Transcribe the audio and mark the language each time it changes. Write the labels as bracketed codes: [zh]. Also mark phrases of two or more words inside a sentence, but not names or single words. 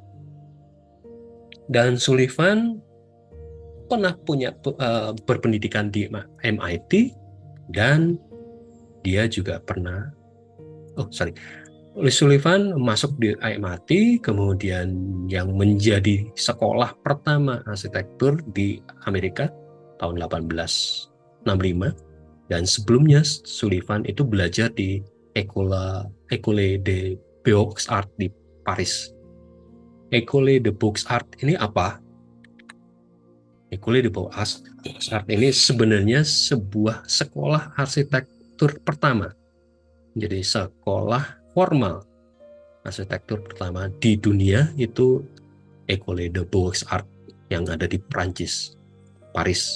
[id] Dan Sullivan pernah berpendidikan di MIT, dan dia juga pernah Louis Sullivan masuk di MIT, kemudian yang menjadi sekolah pertama arsitektur di Amerika tahun 1865, dan sebelumnya Sullivan itu belajar di École des Beaux-Arts di Paris. École des Beaux-Arts ini apa? École des Beaux-Arts ini sebenarnya sebuah sekolah arsitektur pertama. Jadi sekolah formal arsitektur pertama di dunia itu École des Beaux-Arts yang ada di Prancis, Paris.